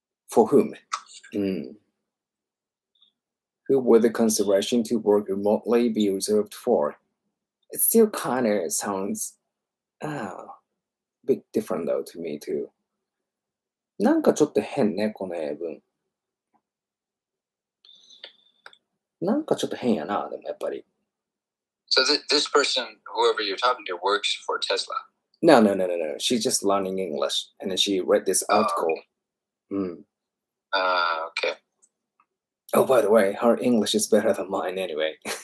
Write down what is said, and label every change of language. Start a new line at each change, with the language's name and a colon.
English: For whom? Who will the consideration to work remotely be reserved for? It still kind of sounds a bit different though to me too.
Japanese: なんかちょっと変ね、この英文。なんかちょっと変やな、でもやっぱり。
English: So this person, whoever you're talking to, works for Tesla? No. She's just learning English, and then she read this article. Okay. Oh, by the way, her English is better than mine anyway.